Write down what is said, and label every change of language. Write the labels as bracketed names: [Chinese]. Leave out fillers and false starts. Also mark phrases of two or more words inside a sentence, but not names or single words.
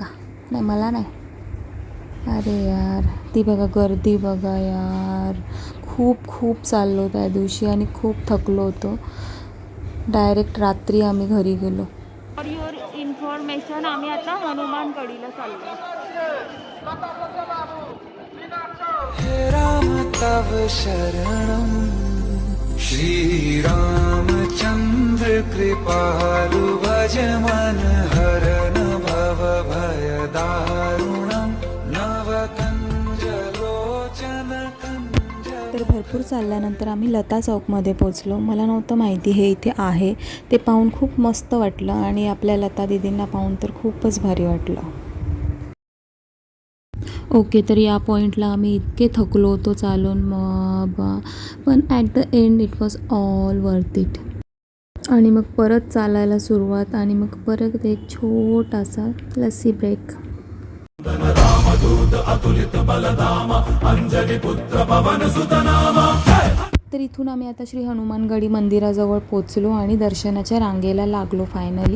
[Marathi] नाही, मला नाही, अरे यार, ती बघा गर्दी बघा यार. खूप चाललो त्या दिवशी आणि खूप थकलो होतो. डायरेक्ट रात्री आम्ही घरी गेलो. [English] for your information, [Marathi] आम्ही आता हनुमानगडीला चाललो. [Awadhi] हे राम तव शरणम श्रीरामचंद्र कृपालु भज मन हरन भव भय दारुणम नवकंज लोचन कंज. [Marathi] तर भरपूर चालल्यानंतर आम्ही लता चौकमध्ये पोचलो. मला नव्हतं माहिती हे इथे आहे. ते पाहून खूप मस्त वाटलं आणि आपल्या लता दीदींना पाहून तर खूपच भारी वाटलं. ओके, तर या पॉईंटला आम्ही इतके थकलो होतो चालून, पण [English] at the end it was all worth it. [Marathi] आणि मग परत चालायला सुरुवात आणि मग परत एक छोटासा लस्सी ब्रेक. तर इथून आम्ही आता श्री हनुमानगडी मंदिराजवळ पोचलो आणि दर्शनाच्या रांगेला लागलो फायनली.